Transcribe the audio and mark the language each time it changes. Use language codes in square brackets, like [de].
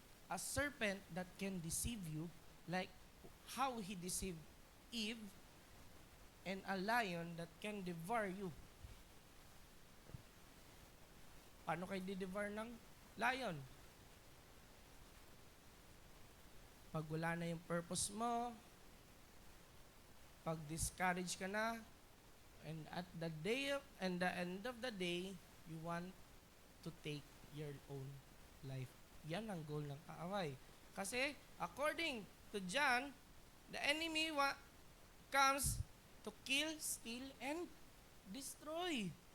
[en] A serpent that can deceive you, like how he deceived Eve, and a lion that can devour you. [tl] Paano kayo di-devour ng lion? Pag wala na yung purpose mo, pag discourage ka na, [en] and at the end of the day, you want to take your own life. [tl] Yan ang goal ng kaaway. Kasi [en] according to John, the enemy comes to kill, steal, and destroy.